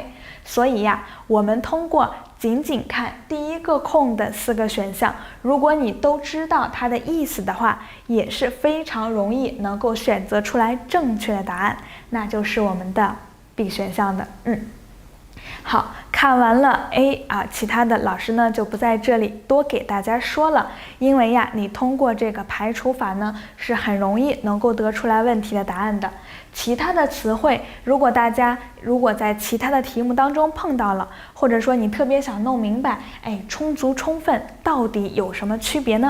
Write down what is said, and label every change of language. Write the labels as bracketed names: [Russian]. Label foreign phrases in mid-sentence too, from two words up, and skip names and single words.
[Chinese] 所以呀，我們通過僅僅看第一個空的4個選項，如果你都知道它的意思的話，也是非常容易能夠選擇出來正確的答案，那就是我們的 B 選項的。好，看完了 A 其他的老師呢就不在這裡多給大家說了，因為呀，你通過這個排除法呢是很容易能夠得出來問題的答案的。其他的詞彙，如果在其他的題目當中碰到了，或者說你特別想弄明白，充足充分到底有什麼區別呢？